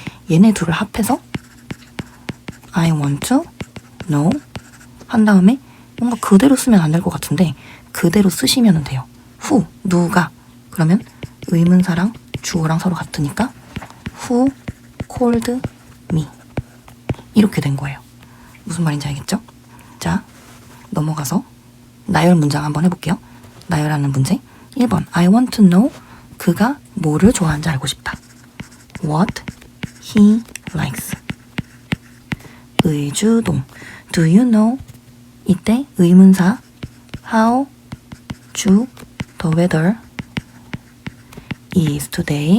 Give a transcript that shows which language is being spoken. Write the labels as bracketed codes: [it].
[ko] 얘네 둘을 합해서 I want to know 한 다음에 뭔가 그대로 쓰면 안 될 것 같은데 그대로 쓰시면 돼요. who, 누가. 그러면 의문사랑 주어랑 서로 같으니까 who called me. 이렇게 된 거예요. 무슨 말인지 알겠죠? 자, 넘어가서 나열 문장 한번 해볼게요. 나열하는 문제 1번 [en] I want to know. [ko] 그가 뭐를 좋아하는지 알고 싶다. [en] What he likes. [ko] 의주동 [en] Do you know? [ko] 이때 의문사 [en] How to the weather is today.